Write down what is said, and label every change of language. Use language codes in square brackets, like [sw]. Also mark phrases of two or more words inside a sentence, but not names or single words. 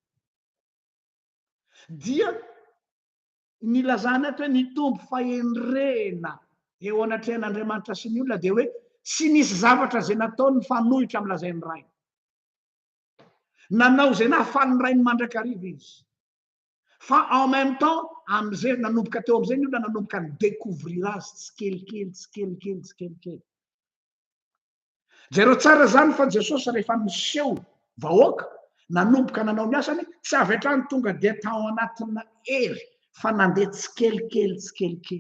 [mg] Dia nilazana ato hoe nitombo fahendrena eo anatrehan'Andriamanitra sy ny olona de hoe tsy nisy zavatra zay nataony fanohitra am'lazainy rainy. Nanao zay nahafaly ny rainy mandrakariva izy. Fa [fr] en même temps [mg] am'izay nanomboka teo am'izay ny olona nanomboka ny découvrir azy tsikelikely. Jereo tsara zany fa Jesosy rehefa miseho vahoaka, nanomboka nanao ny asany, tsy avy hatrany tonga de tao anatina hery, fa nandeha tsikelikely.